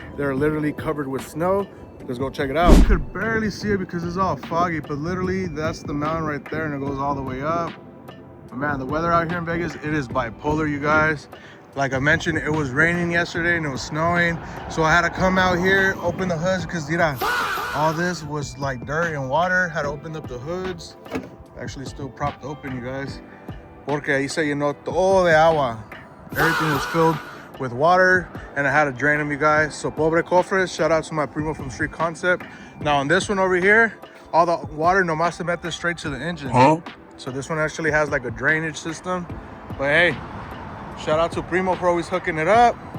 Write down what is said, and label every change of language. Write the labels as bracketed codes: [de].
[en] They're literally covered with snow. Let's go check it out. You could barely see it because it's all foggy, but literally that's the mountain right there and it goes all the way up. But man, the weather out here in Vegas, it is bipolar, you guys. Like I mentioned, it was raining yesterday and it was snowing, so I had to come out here, open the hoods, because all this was like dirt and water. Had to open up the hoods. Actually still propped open, you guys, [es] porque ahí se llenó todo de agua. [en] Everything was filled with water and I had to drain them, you guys. So [es] pobre cofres, [en] shout out to my primo from Street Concept. Now on this one over here, all the water [es] nomás se mete [en] straight to the engine. So this one actually has like a drainage system. But hey, shout out to Primo for always hooking it up.